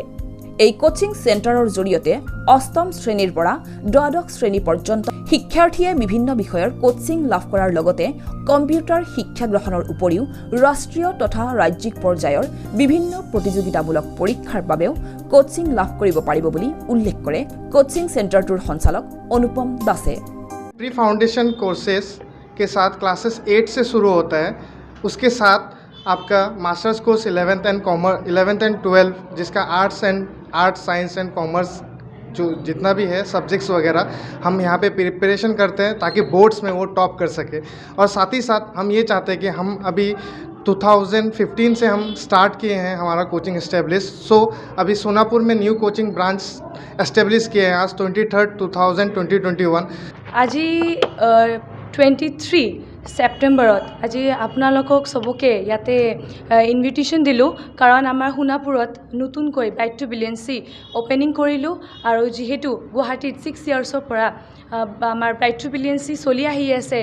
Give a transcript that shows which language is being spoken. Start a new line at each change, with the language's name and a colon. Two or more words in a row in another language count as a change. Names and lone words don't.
Assamese: এই
English: coaching centre
Assamese: জৰিয়তে 8ম শ্ৰেণীৰ পৰা 12শ শ্ৰেণী পৰ্যন্ত শিক্ষাৰ্থীয়ে বিভিন্ন বিষয়ৰ কোচিং লাভ কৰাৰ লগতে কম্পিউটাৰ শিক্ষা গ্ৰহণৰ উপৰিও ৰাষ্ট্ৰীয় তথা ৰাজ্যিক পৰ্যায়ৰ বিভিন্ন প্ৰতিযোগিতামূলক পৰীক্ষাৰ বাবেও কোচিং লাভ কৰিব পাৰিব বুলি উল্লেখ কৰে
English: coaching centre
Assamese: সঞ্চালক অনুপম দাসে।
English: pre foundation courses
Hindi: के साथ क्लासेस 8 से शुरू होता है, उसके साथ आपका
English: masters course
Hindi: 11th एंड 12 जिसका
English: arts science and commerce
Hindi: जो जितना भी है सब्जेक्ट्स वगैरह हम यहाँ पे प्रिपरेशन करते हैं ताकि बोर्ड्स में वो टॉप कर सके। और साथ ही साथ हम ये चाहते हैं कि हम अभी 2015 से हम स्टार्ट किए हैं हमारा
English: coaching establish.
Hindi: सो अभी सोनापुर में
English: new coaching branch establish
Hindi: किए हैं आज 23rd 2021।
Assamese: আজি 23 ছেপ্টেম্বৰত আজি আপোনালোকক সবকে ইয়াতে ইনভিটেশ্যন দিলোঁ, কাৰণ আমাৰ সোণাপুৰত নতুনকৈ ব্ৰাইট টু ব্ৰিলিয়েঞ্চি অপেনিং কৰিলোঁ আৰু যিহেতু গুৱাহাটীত 6 ইয়াৰ্ছৰ পৰা আমাৰ ব্ৰাইট টু ব্ৰিলিয়েঞ্চি চলি আহি আছে।